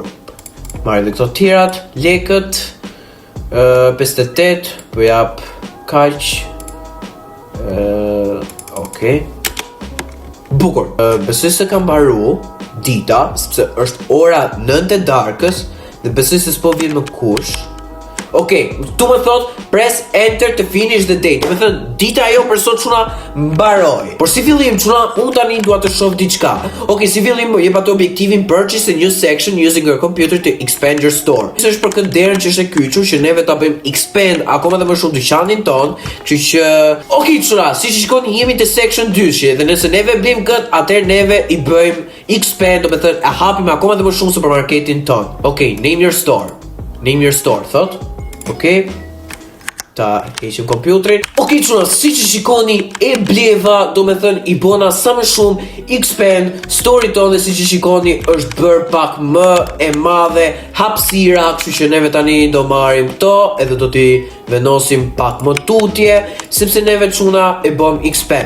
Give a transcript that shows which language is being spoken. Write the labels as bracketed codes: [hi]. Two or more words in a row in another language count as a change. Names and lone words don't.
[sq] Marrim dhe këto tjerat. Lekët. 58. Po jap kaq. Okej. Bukur. Besoj se kam mbaru dita, sepse është ora 9 e darkës dhe besoj se s'po vjen më kush. Okej, tu më thot [en] press enter to finish the date. [sq] Do të thënë dita ajo për sot çuna mbaroi. Por si fillim çuna, unë tani dua të shoh diçka. [en] Okej, [sq] si fillim jep atë objektivin [en] purchase a new section using your computer to expand your store. [sq] Kjo është për këtë derën që është e kyçur që neve ta bëjmë expand akoma dhe më shumë dyqanin ton, kështu që okej çuna, siç e shikoni jemi te section 2 dhe nëse neve blim kët, atëherë neve i bëjmë expand, do të thënë e hapim akoma dhe më shumë supermarketin ton. Okej, [en] name your store. Name your store, [sq] thot. Okej. Ta heqim kompjuterin. Okej, çuna, siç e shikoni e bleva, do me thënë i bona sa më shumë [en] expand story [sq] tonë dhe siç e shikoni është bërë pak më e madhe hapësira, kështu që neve tani do marrim këto edhe do t'i vendosim pak më tutje, sepse neve çuna e bëm expand.